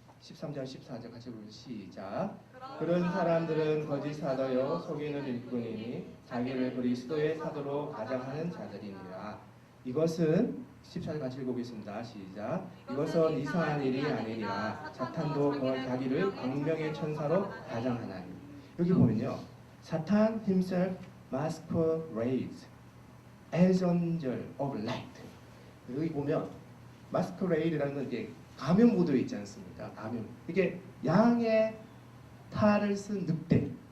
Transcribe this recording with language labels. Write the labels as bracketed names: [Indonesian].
[Korean] 13절 14절 같이 보겠습니다. 시작. 그런 사람들은 거짓 사도요 속이는 일꾼이니 자기를 그리스도의 사도로 가장하는 자들이니라. 이것은 14절 같이 읽어보겠습니다. 시작. 이것은 이상한 일이 아니니라. 사탄도 자기를 광명의 천사로 가장하나니. 여기 보면요. [English] 사탄 himself masquerades as angel of light. [Korean] 여기 보면 masquerade라는 건 이게 가면 구도에 있지 않습니까? 가면. 이게 양의 탈을 쓴 늑대.